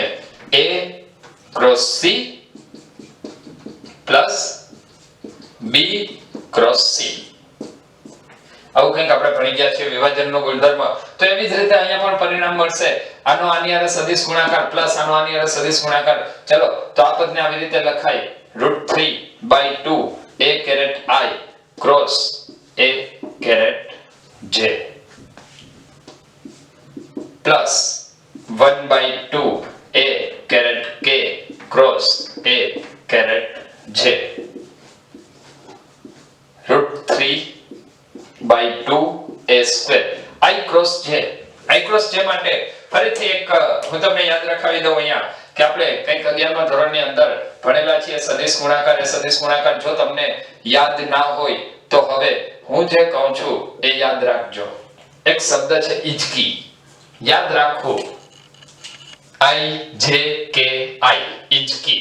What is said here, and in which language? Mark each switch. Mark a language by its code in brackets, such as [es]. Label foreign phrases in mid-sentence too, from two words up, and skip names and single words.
[en] a cross c plus b cross c. [gu] આવું કંઈક આપણે ભણી ગયા છે વિભાજનનો ગુણધર્મ. તો એવી જ રીતે અહીંયા પણ પરિણામ મળશે. આનો આની હારે સદિશ ગુણાકાર પ્લસ આનો આની હારે સદિશ ગુણાકાર. ચલો તો આ પદને આવી રીતે લખાય √3/2 [en] a caret I cross a caret j plus 1/2 a caret k cross a caret j √3/2 a square I cross j. I cross j [gu] માટે ફરીથી એક હું તમને યાદ રખાવી દઉં અહીંયા કે આપણે કંઈક 11મા ધોરણની અંદર ભણેલા છીએ સદિશ ગુણાકાર. એ સદિશ ગુણાકાર જો તમને યાદ ના હોય તો હવે હું જે કહું છું એ યાદ રાખજો. એક શબ્દ છે ઇજકી, યાદ રાખો I J K I ઇજકી.